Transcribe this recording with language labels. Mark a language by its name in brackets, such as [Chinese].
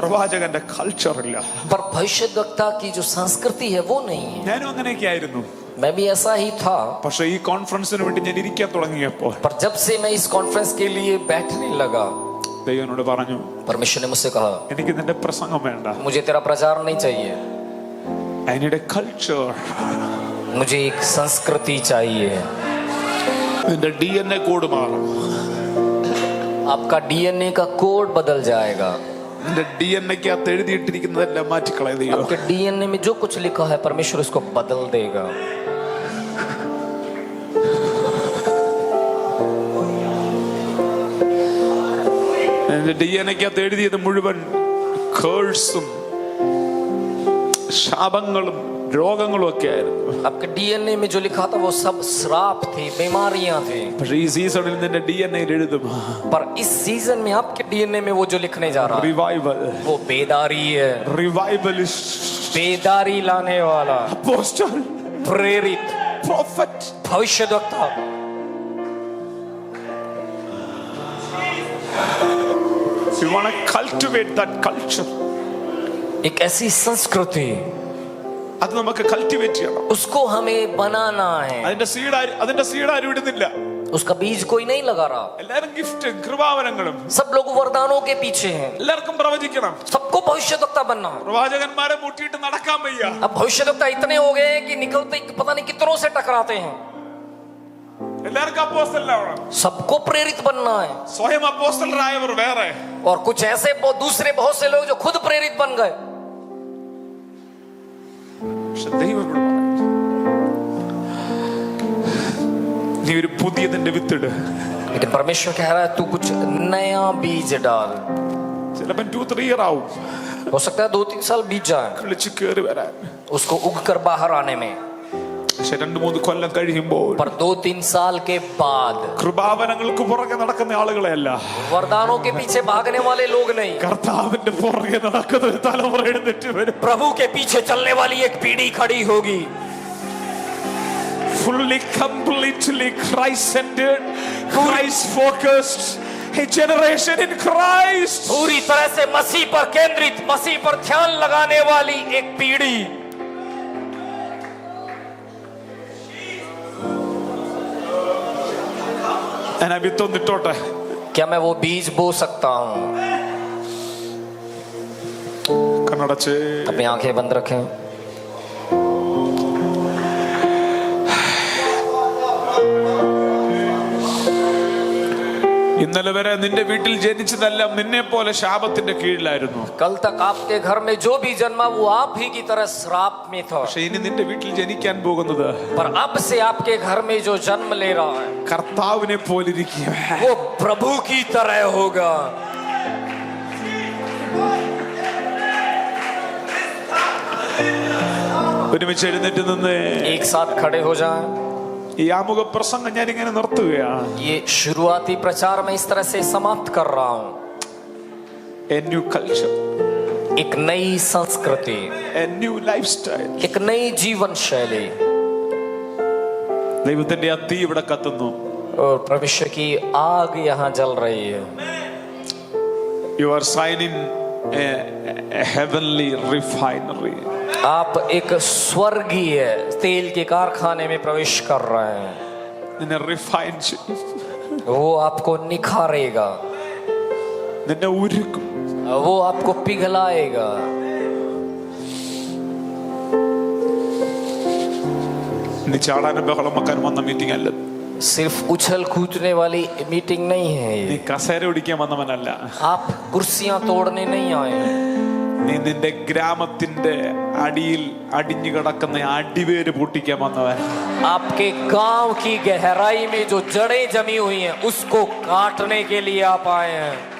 [Malayalam] പ്രവാചകന്റെ കൾച്ചർ ഇല്ല. [Hindi] पर भविष्यवक्ता की जो संस्कृति है वो नहीं है। [Malayalam] ഞാനും അങ്ങനെയൊക്കെ ആയിരുന്നു. [Hindi] मैं भी ऐसा ही था, [Malayalam] പക്ഷെ ഈ കോൺഫറൻസിന് വേണ്ടി ഞാൻ ഇരിക്കാൻ തുടങ്ങിയപ്പോൾ [Hindi] पर जब से मैं इस कॉन्फ्रेंस के लिए बैठने लगा, [Malayalam] ദൈവം എന്നോട് പറഞ്ഞു, [Hindi] परमेश्वर ने मुझसे कहा, [Malayalam] എനിക്ക് നിന്റെ പ്രസംഗം വേണ്ട. [Hindi] मुझे तेरा प्रचार नहीं चाहिए, [English] I need a culture. [Hindi] मुझे एक संस्कृति चाहिए। [Malayalam] നിന്റെ DNA കോഡ് മാറും. [Hindi] आपका DNA का कोड बदल जाएगा। [Malayalam] നിന്റെ DNA-ക്കകത്ത് എഴുതിയിട്ടിരിക്കുന്നതെല്ലാം മാറ്റിക്കളയും ദൈവം. [Hindi] आपके DNA में जो कुछ लिखा है परमेश्वर उसको बदल देगा। [Malayalam] നിന്റെ DNA-ക്കകത്ത് എഴുതിയത് മുഴുവൻ കേഴ്സും ശാപങ്ങളും രോഗങ്ങളും ഒക്കെ ആയിരുന്നു. [Hindi] आपके DNA में जो लिखा था वो सब श्राप थे, बीमारियां थी। [Malayalam] പക്ഷെ ഈ സീസണിൽ നിന്റെ DNA-യിൽ എഴുതും [Hindi] पर इस सीजन में आपके DNA में वो जो लिखने जा रहा है [Malayalam] റിവൈവൽ. [Hindi] वो बेदारी है, [Malayalam] റിവൈവലിസ്റ്റ്, [Hindi] बेदारी लाने वाला, [Malayalam] അപ്പോസ്റ്റൽ, [Hindi] प्रेरित, [Malayalam] പ്രൊഫറ്റ്. [Hindi] भविष्यद्वक्ता। [English] You want to cultivate that culture. [Hindi] एक ऐसी संस्कृति, [Malayalam] അത് നമുക്ക് കൾട്ടിവേറ്റ് ചെയ്യണം. [Hindi] उसको हमें बनाना है। [Malayalam] അതിന്റെ സീഡ് ആരും ഇടുന്നില്ല. [Hindi] उसका बीज कोई नहीं लगा रहा, [Malayalam] എല്ലാരും ഗിഫ്റ്റും കൃപാവരങ്ങളും, [Hindi] सब लोग वरदानों के पीछे हैं, [Malayalam] എല്ലാവർക്കും പ്രവചിക്കണം. [Hindi] सबको भविष्यद्वक्ता बनना है। [Malayalam] പ്രവാചകന്മാരെ മുട്ടിയിട്ട് നടക്കാൻ വയ്യ. [Hindi] अब भविष्यद्वक्ता इतने हो गए हैं कि निकलते पता नहीं कितनों से टकराते हैं। [Malayalam] എല്ലാവർക്കും അപ്പോസ്തലനാവണം. [Hindi] सबको प्रेरित बनना है, [Malayalam] സ്വയം അപ്പോസ്തലരായവർ വേറെ, [Hindi] और कुछ ऐसे दूसरे बहुत से लोग जो खुद प्रेरित बन गए। [Malayalam] പക്ഷെ ദൈവം ഇവിടെ പറയുന്നു, നീ ഒരു പുതിയതിന്റെ വിത്തിട്. [Hindi] लेकिन परमेश्वर कह रहा है तू कुछ नया बीज डाल। [Malayalam] ചിലപ്പോൾ 2-3 ഇയർ ആവും [Hindi] हो सकता है 2-3 साल बीत जाए [Malayalam] കളിച്ച് കയറി വരാൻ. [Hindi] उसको उग कर बाहर आने में, [Malayalam] പക്ഷെ 2-3 കൊല്ലം കഴിയുമ്പോൾ [Hindi] पर 2-3 साल के बाद [Malayalam] കൃപാവരങ്ങൾക്ക് പുറകെ നടക്കുന്ന ആളുകളെയല്ല, [Hindi] वरदानों के पीछे भागने वाले लोग नहीं, [Malayalam] കർത്താവിന്റെ പുറകെ നടക്കുന്ന ഒരു തലമുറ എഴുന്നേറ്റ് വരും. [Hindi] प्रभु के पीछे चलने वाली एक पीढ़ी खड़ी होगी, [English] fully completely Christ centered, Christ focused, a generation in Christ. [Hindi] पूरी तरह से मसीह पर केंद्रित, मसीह पर ध्यान लगाने वाली एक पीढ़ी। [Malayalam] ഞാൻ ആ വിത്തൊന്നിട്ടോട്ടെ. [Hindi] क्या मैं वो बीज बो सकता हूँ? [Malayalam] കണ്ണടച്ച് [Hindi] अपनी आंखें बंद रखें। [Malayalam] ഇന്നലെ വരെ നിന്റെ വീട്ടിൽ ജനിച്ചതെല്ലാം നിന്നെ പോലെ ശാപത്തിന്റെ കീഴിലായിരുന്നു. [Hindi] कल तक आपके घर में जो भी जन्मा वो आप ही की तरह श्राप में था, [Malayalam] പക്ഷെ ഇനി നിന്റെ വീട്ടിൽ ജനിക്കാൻ പോകുന്നത് [Hindi] पर अब से आपके घर में जो जन्म ले रहा है [Malayalam] കർത്താവിനെ പോലിരിക്കുക. [Hindi] वो प्रभु की तरह होगा। [Malayalam] ഒരുമിച്ച് എഴുന്നേറ്റ് നിന്ന് [Hindi] एक साथ खड़े हो जाएं। [Malayalam] ഈ ആമുഖ പ്രസംഗം ഞാൻ ഇങ്ങനെ നിർത്തുകയാണ്. [Hindi] ये शुरुआती प्रचार मैं इस तरह से समाप्त कर रहा हूँ। [English] A new culture, [Hindi] एक नई संस्कृति, [English] a new lifestyle. [Hindi] एक नई जीवन शैली, [Malayalam] ദൈവത്തിന്റെ ആ തീ ഇവിടെ കത്തുന്നു. [Hindi] और परमेश्वर की आग यहाँ जल रही है। [English] You are signing a heavenly refinery. [Hindi] आप एक स्वर्गीय तेल के कारखाने में प्रवेश कर रहे हैं। [Malayalam] നിന്നെ റിഫൈൻ ചെയ്യും, [Hindi] वो आपको निखारेगा, [Malayalam] നിന്നെ ഉരുക്കും. [Hindi] वो आपको पिघलाएगा। [Malayalam] നീ ചാടാനും ബഹളം വെക്കാനും വന്ന മീറ്റിംഗ് അല്ല, [Hindi] सिर्फ उछल कूदने वाली मीटिंग नहीं है [Malayalam] നീ [Hindi] ये। [Malayalam] കസേര ഒടിക്കാൻ വന്നവനല്ല. [Hindi] आप कुर्सियां तोड़ने नहीं आए हैं। [Malayalam] നീ നിന്റെ ഗ്രാമത്തിന്റെ അടിയിൽ അടിഞ്ഞു കിടക്കുന്ന അടിവേര് പൊട്ടിക്കാൻ വന്നവൻ. [Hindi] आपके गांव की गहराई में जो जड़ें जमी हुई हैं उसको काटने के लिए आप आए हैं।